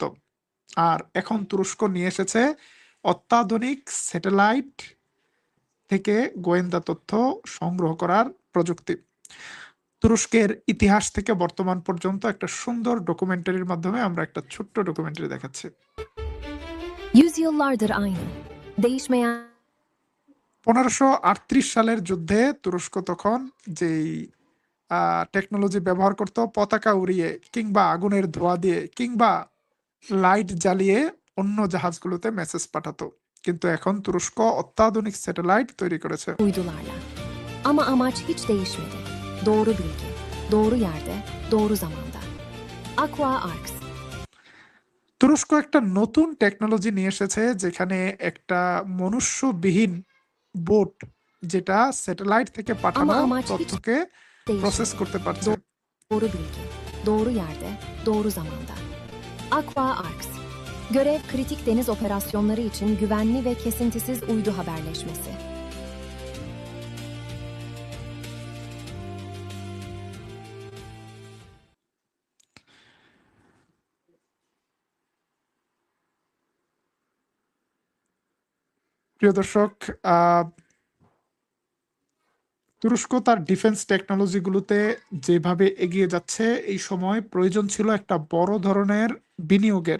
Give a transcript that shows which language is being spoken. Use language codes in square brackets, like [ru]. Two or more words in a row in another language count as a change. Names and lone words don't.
[bn] আর এখন তুরস্ক নিয়ে এসেছে অত্যাধুনিক স্যাটেলাইট থেকে গোয়েন্দা তথ্য সংগ্রহ করার প্রযুক্তি। তুরস্কের ইতিহাস থেকে বর্তমান পর্যন্ত একটা সুন্দর ডকুমেন্টারির মাধ্যমে আমরা একটা ছোট্ট ডকুমেন্টারি দেখাচ্ছি। [tr] Yüzyıllardır aynı. Değişmeyen [bn] 1538 সালের যুদ্ধে তুরস্ক তখন যেই টেকনোলজি ব্যবহার করত, পতাকা উড়িয়ে কিংবা আগুনের ধোঁয়া দিয়ে কিংবা লাইট জ্বালিয়ে অন্য জাহাজগুলোতে মেসেজ পাঠাতো। কিন্তু এখন তুরস্ক অত্যাধুনিক স্যাটেলাইট তৈরি করেছে। [tr] uydularla. Ama amaç hiç değişmedi. Doğru bilgi, doğru yerde, doğru zamanda. Aqua Arx. [bn] তুরস্ক একটা নতুন টেকনোলজি নিয়ে এসেছে, যেখানে একটা মনুষ্যবিহীন বোট, যেটা স্যাটেলাইট থেকে [tr] Ama [bn] পাঠানো [tr] amaç hiç [bn] তথ্যকে প্রসেস [tr] değişmedi. [bn] করতে পারছে। [tr] Doğru bilgi, doğru yerde, doğru zamanda. Aqua Arx. Görev kritik deniz operasyonları için güvenli ve kesintisiz uydu haberleşmesi. [bn] প্রিয় দর্শক, আহ তুরস্ক তার [en] defense technologies [bn] যেভাবে এগিয়ে যাচ্ছে, এই সময় প্রয়োজন ছিল একটা বড় ধরনের বিনিয়োগের।